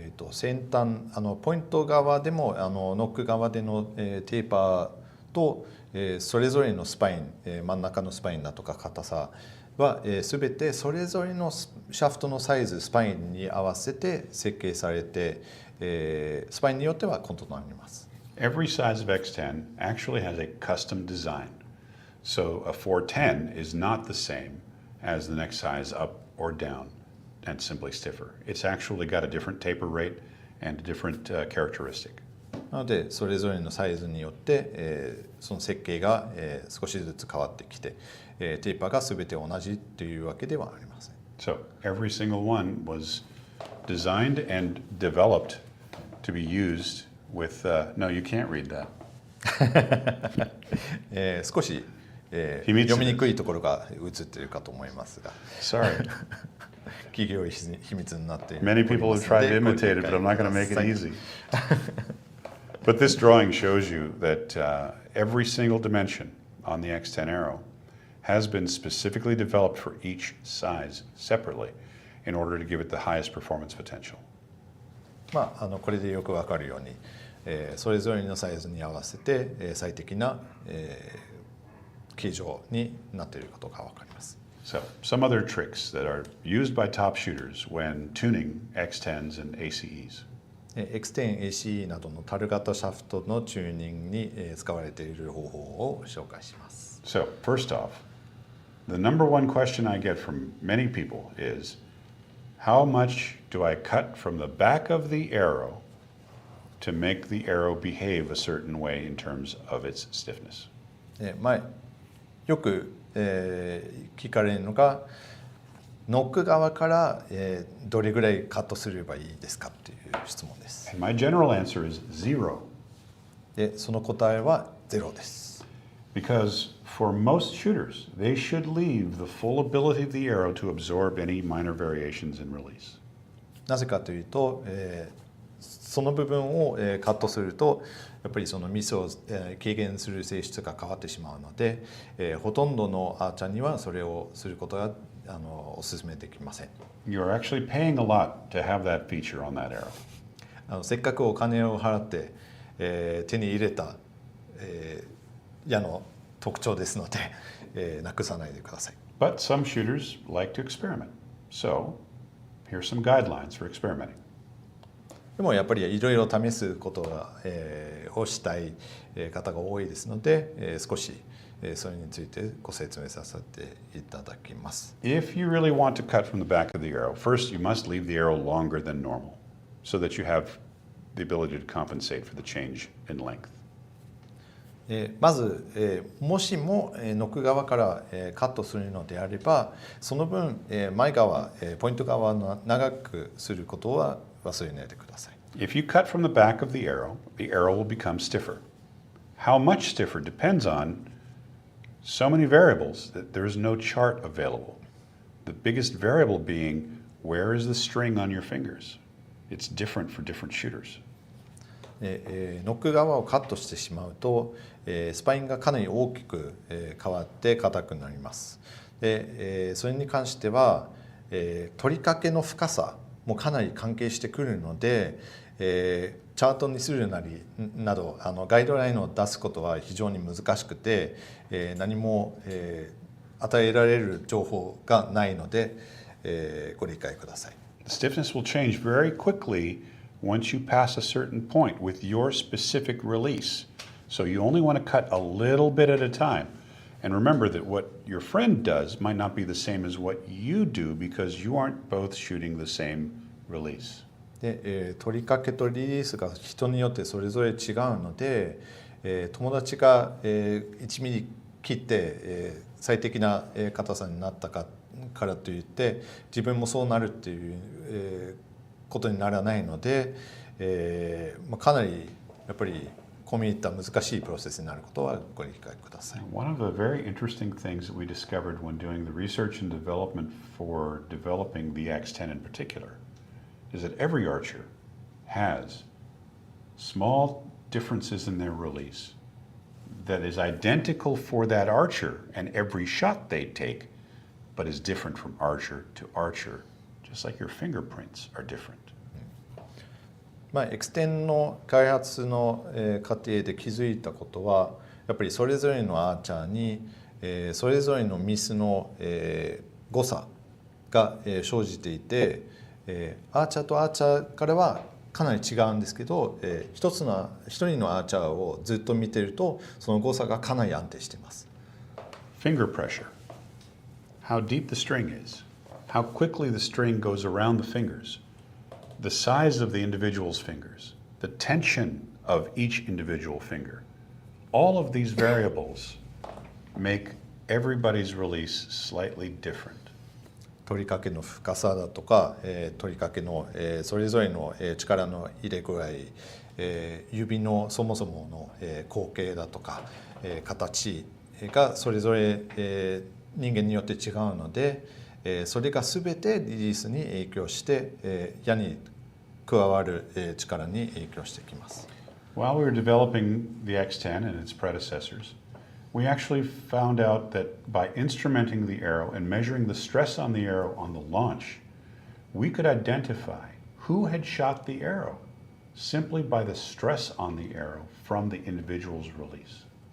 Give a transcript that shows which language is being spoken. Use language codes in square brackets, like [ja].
[ja] 先端、ポイント側でもノック側での、テーパーと、それぞれのスパイン、真ん中のスパインだとか硬さは、全てそれぞれのシャフトのサイズ、スパインに合わせて設計されて、スパインによっては異なります。 [en] Every size of X10 actually has a custom design. So a 410 is not the same as the next size up or down and simply stiffer. It's actually got a different taper rate and a different characteristic. [ja] なのでそれぞれのサイズによって、その設計が、少しずつ変わってきて、テーパーが全て同じというわけではありません。 [en] So every single one was designed and developed to be used with, no, you can't read that. [ja] 少し、読みにくいところが映っているかと思いますが。 [en] Sorry. [ja] 企業秘密になっている。 [en] Many people have tried to imitate it, but I'm not going to make it easy. But this drawing shows you that every single dimension on the X10 arrow has been specifically developed for each size separately. in order to give it the highest performance potential. [ja] これでよくわかるように、それぞれのサイズに合わせて、最適な、形状になっていることがわかります。 [en] So, some other tricks that are used by top shooters when tuning X10s and ACEs. [ja] X10、ACE などの樽型シャフトのチューニングに使われている方法を紹介します。 [en] So, first off, the number one question I get from many people is, how much do I cut from the back of the arrow to make the arrow behave a certain way in terms of its stiffness? [ja] よく、聞かれるのがノック側から、どれぐらいカットすればいいですかという質問です。 [en] And my general answer is 0. [ja] で、その答えは0です。 [en] Because for most shooters, they should leave the full ability of the arrow to absorb any minor variations in release. [ja] なぜかというと、その部分を、カットするとやっぱりそのミスを、軽減する性質が変わってしまうので、ほとんどのアーチャーにはそれをすることがお勧めできません。 [en] You're actually paying a lot to have that feature on that arrow. [ja] せっかくお金を払って、手に入れた、矢の特徴ですので、なくさないでください。 [en] But some shooters like to experiment. So, here's some guidelines for experimenting. [ja] でもやっぱりいろいろ試すことをしたい方が多いですので、少しそれについてご説明させていただきます。 [en] If you really want to cut from the back of the arrow, first you must leave the arrow longer than normal so that you have the ability to compensate for the change in length. [ja] まず、もしもノック側からカットするのであれば、その分前側、ポイント側を長くすることは忘れないでください。 [en] If you cut from the back of the arrow will become stiffer. How much stiffer depends on so many variables that there is no chart available. The biggest variable being, where is the string on your fingers? It's different for different shooters. [ja] ノック側をカットしてしまうと、スパインがかなり大きく変わって硬くなります。で、それに関しては、取り掛けの深さもかなり関係してくるので、チャートにするなどガイドラインを出すことは非常に難しくて、何も、与えられる情報がないので、ご理解ください。 [en] The stiffness will change very quickly once you pass a certain point with your specific release. So you only want to cut a little bit at a time. And remember that what your friend does might not be the same as what you do because you aren't both shooting the same release. [ja] で、取り掛けとリリースが人によってそれぞれ違うので、友達が、1ミリ切って、最適な硬さになったからといって自分もそうなるっていう、ことにならないので、かなりやっぱり込み入った難しいプロセスになることはご理解ください。 [en] One of the very interesting things that we discovered when doing the research and development for developing the X10 in particular is that every archer has small differences in their release that is identical for that archer and every shot they take, but is different from archer to archer, just like your fingerprints are different. [ja] X10 の開発の過程で気づいたことはやっぱりそれぞれのアーチャーにそれぞれのミスの誤差が生じていて、アーチャーとアーチャーからはかなり違うんですけど、一人のアーチャーをずっと見てるとその誤差がかなり安定しています。 [en] Finger pressure, how deep the string is, how quickly the string goes around the fingers, the size of the individual's fingers, the tension of each individual finger. All of these variables make everybody's release slightly different. [ja] 取り掛けの深さだとか、取り掛けの、それぞれの力の入れ具合、指のそもそもの口径だとか、形がそれぞれ、人間によって違うので、それが全てリリースに影響して、矢に加わる力に影響してきます。 [en] While we were developing the X10 and its predecessors, we actually found out that by instrumenting the arrow and measuring the stress on the arrow on the launch, we could identify who had shot the arrow simply by the stress on the arrow from the individual's release.